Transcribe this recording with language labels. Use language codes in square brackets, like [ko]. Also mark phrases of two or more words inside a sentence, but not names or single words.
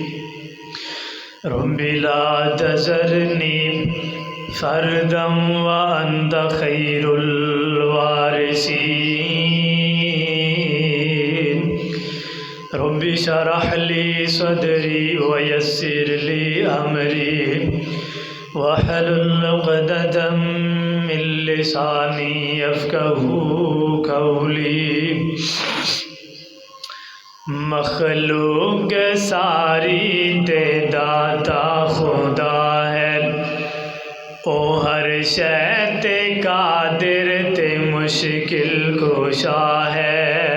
[ar] رب لا تذرني فردا وأنت خير الوارثين. رب اشرح لي صدري ويسر لي أمري واحلل عقدة من لساني يفقهوا قولي. [pa] مخلوق ساری تے داتا خدا ہے، او ہر شے تے قادر تے مشکل کشا ہے.